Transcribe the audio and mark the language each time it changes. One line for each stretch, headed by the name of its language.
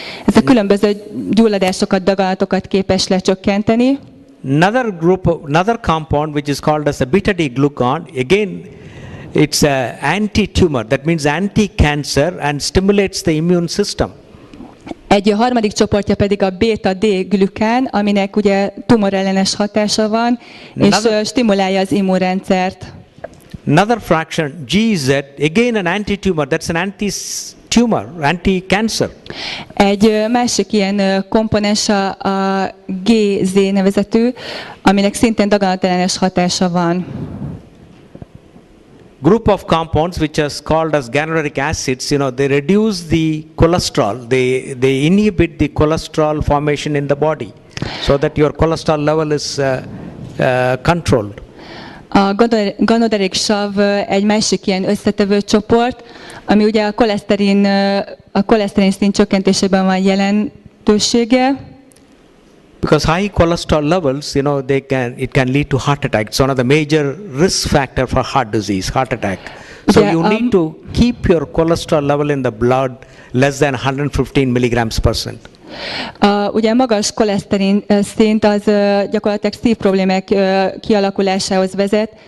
Hungarian: Ez a különböző gyulladásokat, daganatokat képes lecsökkenteni.
English: Another compound which is called as a beta-D glucan, again it's an anti-tumor, that means anti-cancer and stimulates the immune system.
Hungarian: Egy harmadik csoportja pedig a beta-D-glükán, aminek ugye tumorellenes hatása van, és stimulálja az immunrendszert.
English: Another fraction, GZ, again an anti-tumor, that's an anti-tumor, anti-cancer.
Hungarian: Egy másik ilyen komponens a GZ nevezetű, aminek szintén daganatellenes hatása van.
English: Group of compounds which is called as ganoderic acids, they reduce the cholesterol, they inhibit the cholesterol formation in the body, so that your cholesterol level is controlled.
Hungarian: A ganoderic sav egy másik ilyen összetevő csoport, ami ugye a koleszterin szint csökkentésében van jelentősége.
English: Because high cholesterol levels, it can lead to heart attack. It's one of the major risk factor for heart disease, heart attack. So you need to keep your cholesterol level in the blood less than 115 mg/%.
Hungarian: Ugye magas koleszterin szint az gyakorlatilag szívproblémák kialakulásához vezet.